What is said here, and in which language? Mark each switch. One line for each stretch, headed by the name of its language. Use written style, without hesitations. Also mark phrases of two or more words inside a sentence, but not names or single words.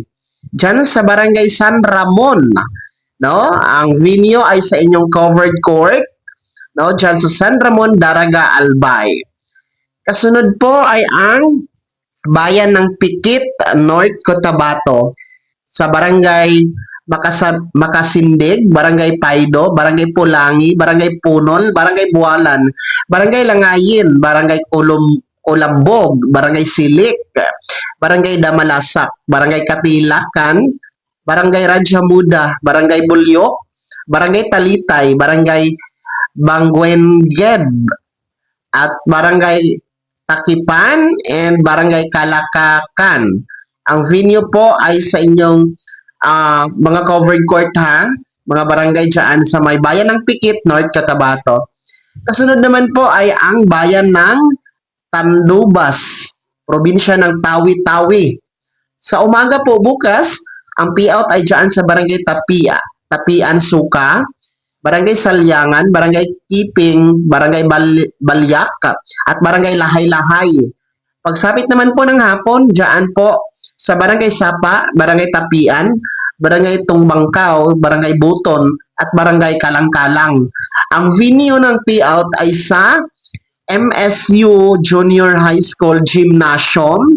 Filipino: Dyan sa Barangay San Ramon, no, ang venue ay sa inyong covered court, no, dyan sa San Ramon, Daraga, Albay. Kasunod po ay ang bayan ng Pikit, North Cotabato, sa Barangay Makasindig, Barangay Paido, Barangay Pulangi, Barangay Punol, Barangay Bualan, Barangay Langayin, Barangay Kulambog, Barangay Silik, Barangay Damalasak, Barangay Katilakan, Barangay Radya Muda, Barangay Bulyok, Barangay Talitay, Barangay Banguenged, at Barangay Takipan and Barangay Kalakakan. Ang venue po ay sa inyong mga covered court ha, mga barangay dyan sa may bayan ng Pikit, North Cotabato. Kasunod naman po ay ang bayan ng Tandubas, probinsya ng Tawi-Tawi. Sa umaga po bukas, ang payout ay dyan sa Barangay Tapian Suka, Barangay Salyangan, Barangay Kiping, Barangay Balyak, at Barangay Lahay-Lahay. Pagsapit naman po ng hapon, dyan po sa Barangay Sapa, Barangay Tapian, Barangay Tungbangkaw, Barangay Buton, at Barangay Kalang-Kalang. Ang venue ng payout ay sa MSU Junior High School Gymnasium.